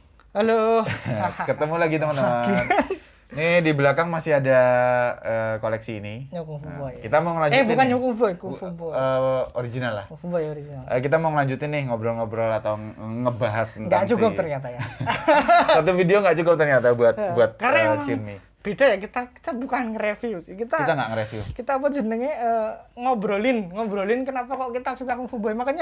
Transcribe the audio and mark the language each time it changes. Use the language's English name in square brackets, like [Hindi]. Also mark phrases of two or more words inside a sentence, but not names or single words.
[Indonesian] Halo. Ketemu lagi teman-teman. Nih di belakang masih ada koleksi ini. Kung Fu Boy. Kita mau ngelanjutin. Bukan nih. Kung Fu Boy, Kung Fu Boy. Original lah. Kung Fu Boy original. Kita mau ngelanjutin nih ngobrol-ngobrol atau ngebahas tentang Nggak cukup ternyata ya. Satu video nggak cukup ternyata buat Karena emang Cinmi. beda ya, kita bukan nge-review sih. Kita nggak nge-review. Kita [Javanese] apa jenenge [Indonesian] ngobrolin kenapa kok kita suka Kung Fu Boy. Makanya